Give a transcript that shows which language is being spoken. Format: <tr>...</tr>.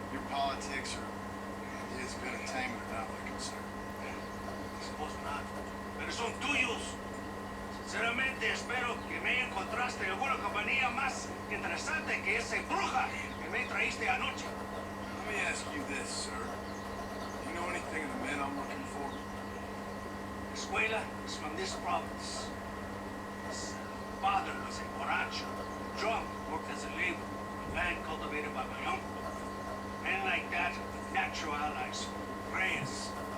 <en>politics or his been entertainment are not my concern. Suppose not.</en> <es>Pero son tuyos. Sinceramente espero que me encontraste alguna compañía más interesante que esa bruja que me traíste anoche.</es> <en>Let me ask you this, sir. Do you know anything of the men I'm looking for? Escuela is from this province. His father was a borracho, drunk, worked as a labor, land cultivated by my uncle. Men like that, natural allies, Reyes.</en>